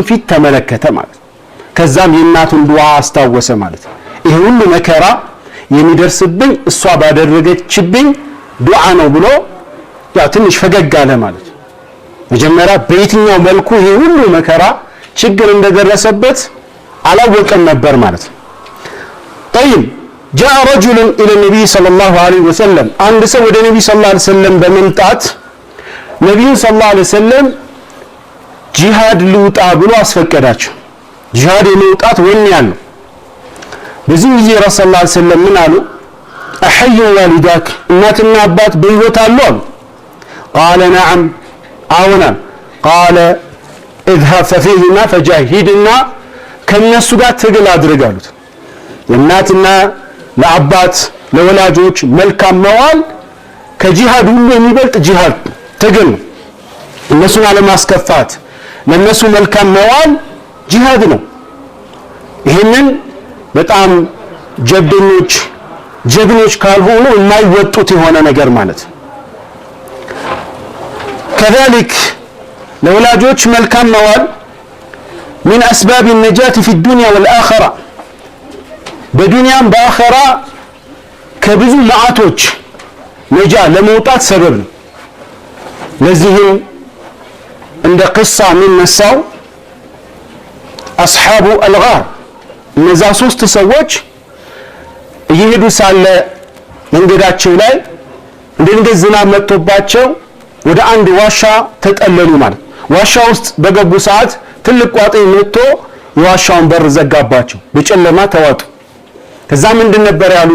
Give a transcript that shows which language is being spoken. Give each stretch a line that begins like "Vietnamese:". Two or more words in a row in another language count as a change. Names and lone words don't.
Amharic: ፊት ተመለከተ ማለት ነው። ከዛም የእናቱን ዱዓ አስታወሰ ማለት ነው። ይሄ ሁሉ መከራ የሚደርስብኝ እሷ ባደረገችብኝ ዱዓ ነው ብሎ ያ ትንሽ ፈገግ አለ ማለት ነው። መጀመሪያ በየትኛው መልኩ ይሄ ሁሉ መከራ ችግር እንደደረሰበት አላወቀም ነበር ማለት ነው።
Arabic: طيب جاء رجل الى النبي صلى الله عليه وسلم
Amharic: አንድ ሰው ወደ ነብዩ
Arabic: صلى الله عليه وسلم
Amharic: በመምጣት ነብዩ
Arabic: صلى الله عليه وسلم
Amharic: ጂሃድ ልውጣ ብሎ አስፈቀዳቸው። ጂሃድ የመውጣት ወኔ ያለው በዚህ ጊዜ ረሱላህ
Arabic: صلى الله عليه وسلم
Amharic: ምን አሉ?
Arabic: أحي والداك
Amharic: እናትና አባት በህይወት አሉ አሉ።
Arabic: قال نعم
Amharic: አዎና
Arabic: قال اذهب ففيهما فجاهدنا
Amharic: ከነሱ ጋር ትግል አድርግ አሉት። የእናትና ለአባት ለወላጆች መልካም መዋል ከጂሃድ ሁሉ የሚበልጥ ጂሃድ ትግል ነው። እነሱን አለማስከፋት ለነሱ መልካም መዋል ጂሃድ ነው። ይሄንን በጣም ጀግኖች ካልሆኑ የማይወጡት የሆነ ነገር ማለት ነው። كذلك ለወላጆች መልካም መዋል
Arabic: من أسباب النجاة في الدنيا والآخرة
Amharic: በዱንያም በአኺራ ከብዙ መዓቶች ነጃ ለመውጣት ሰበብ ነው። ለዚህም እንደ ቅሳ የሚነሳው
Arabic: أصحاب الغار
Amharic: እነዛ 3 ሰዎች እየሄዱ ሳለ መንገዳቸው ላይ እንደንገ ዝናብ መጥቶባቸው ወደ አንድ ዋሻ ተጠለሉ ማለት። ዋሻ ውስጥ በገቡ ሰዓት ትልቅ ቋጥኝ መጥቶ የዋሻውን በር ዘጋባቸው፣ በጨለማ ተዋጡ። ከዛ ምንድን ነበር ያሉት?